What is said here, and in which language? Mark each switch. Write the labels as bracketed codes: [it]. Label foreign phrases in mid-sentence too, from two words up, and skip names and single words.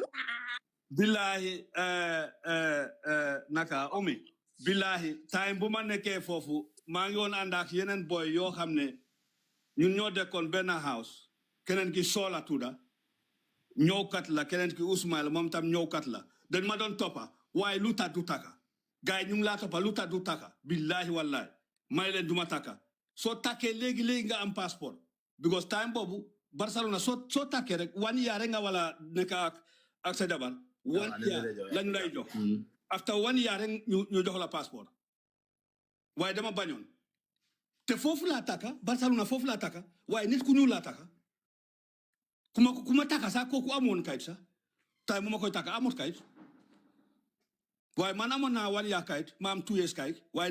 [wo] billahi naka Omi billahi time bu ma nekkee foofu maa ngi woon ànd ak yeneen boy yoo xam ne ñun ñoo dekkoon benn house keneen ki Sola tuda ñëwkat la keneen ki Ousmane moom tam ñëwkat la dañ ma doon toppa waaye lu tax du taka gars yi ñu ngi laa toppa lu tax du taka billahi wallahi may leen duma taka soo takkee léegi nga am passeport because time boobu Barcelona soo takkee rek 1 year rek nga wala nekk ak sa jabar 1 year lañ lay jox after 1 year rek ñu jox la passeport waaye dama bañoon te foofu laa taka Barcelona foofu laa taka waaye nit ku ñuul laa taka ku ma taka sax kooku amoon kayit sax tay mu ma koy taka amut kayit waaye man amoon naa 1 year kayit ma am 2 years kayit waaye